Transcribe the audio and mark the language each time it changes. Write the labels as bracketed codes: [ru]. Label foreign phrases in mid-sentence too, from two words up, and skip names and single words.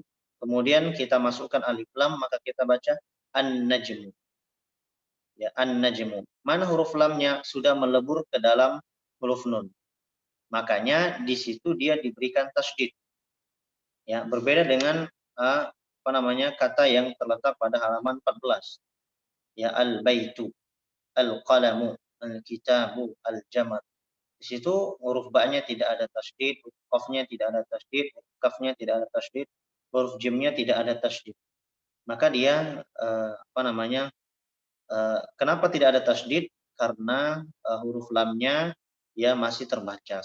[id] Kemudian kita masukkan alif lam maka kita baca an-najmu. Ya, an-najmu. Mana huruf lamnya sudah melebur ke dalam huruf nun. Makanya di situ dia diberikan tasydid. Ya, berbeda dengan kata yang terletak pada halaman 14. Ya, [ar] al-baitu, al-qalamu, al-kitabu, al-jamad. [id] Di situ huruf ba-nya tidak ada tasydid, huruf qaf-nya tidak ada tasydid, huruf kaf-nya tidak ada tasydid, huruf jim-nya tidak ada tasydid. Maka dia kenapa tidak ada tasydid? Karena huruf lamnya ya masih terbaca.